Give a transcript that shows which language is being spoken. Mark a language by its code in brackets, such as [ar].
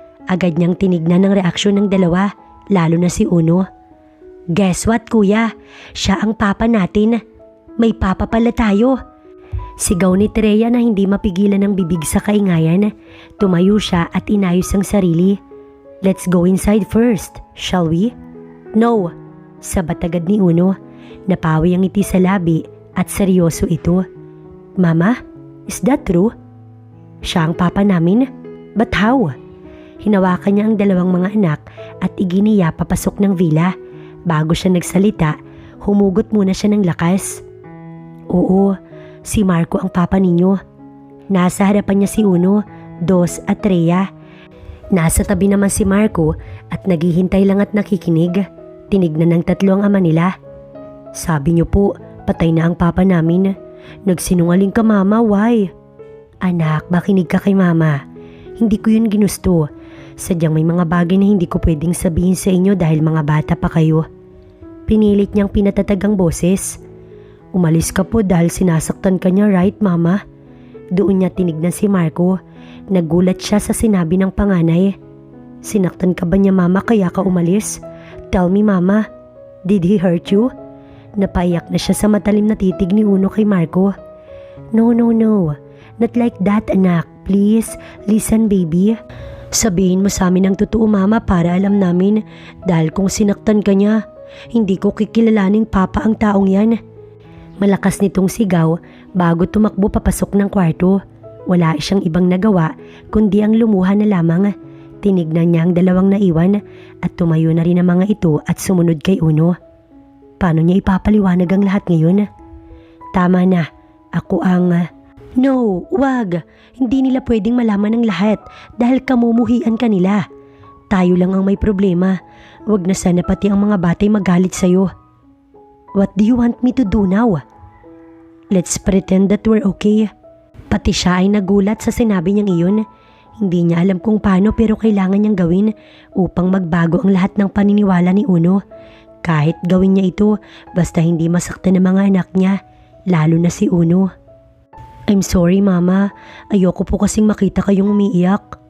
[tl] Agad niyang tinignan ang reaksyon ng dalawa, lalo na si Uno. [en] Guess what [tl] kuya? Siya ang papa natin. May papa pala tayo. Sigaw ni Trea na hindi mapigilan ng bibig sa kaingayan. Tumayo siya at inayos ang sarili. [en] Let's go inside first, shall we? [tl] No, sabat agad ni Uno. Napawi ang ngiti sa labi at seryoso ito. Mama, [en] is that true? [tl] Siya ang papa namin? [en] But how? [tl] Hinawakan niya ang dalawang mga anak at iginiya papasok ng villa. Bago siya nagsalita, humugot muna siya ng lakas. Oo, si Marco ang papa ninyo. Nasa harapan niya si Uno, Dos at Trea. Nasa tabi naman si Marco at naghihintay lang at nakikinig. Tinignan ng tatlo ang ama nila. Sabi niyo po, patay na ang papa namin. Nagsinungaling ka mama, [en] why? [tl] Anak, makinig ka kay mama. Hindi ko yun ginusto. Sadyang may mga bagay na hindi ko pwedeng sabihin sa inyo dahil mga bata pa kayo. Pinilit niyang pinatatag ang boses. Umalis ka po dahil sinasaktan ka niya, [en] right [tl] mama? Doon niya tinignan si Marco. Nagulat siya sa sinabi ng panganay. Sinaktan ka ba niya mama kaya ka umalis? [en] Tell me mama, did he hurt you? [tl] Napaiyak na siya sa matalim na titig ni Uno kay Marco. [en] No, not like that [tl] anak. [en] Please, listen baby. [tl] Sabihin mo sa amin ang totoo mama para alam namin. Dahil kung sinaktan ka niya, hindi ko kikilalaning papa ang taong yan. Malakas nitong sigaw bago tumakbo papasok ng kwarto. Wala siyang ibang nagawa kundi ang lumuha na lamang. Tinignan niya ang dalawang naiwan at tumayo na rin ang mga ito at sumunod kay Uno. Paano niya ipapaliwanag ang lahat ngayon? Tama na, ako ang... No, wag. Hindi nila pwedeng malaman ng lahat dahil kamumuhian ka nila. Tayo lang ang may problema. Wag na sana pati ang mga batay magalit sa'yo. [en] What do you want me to do now? Let's pretend that we're okay. [tl] Pati siya ay nagulat sa sinabi niyang iyon. Hindi niya alam kung paano pero kailangan niyang gawin upang magbago ang lahat ng paniniwala ni Uno. Kahit gawin niya ito basta hindi masaktan ng mga anak niya, lalo na si Uno. [en] I'm sorry [tl] mama, ayoko po kasing makita kayong umiiyak.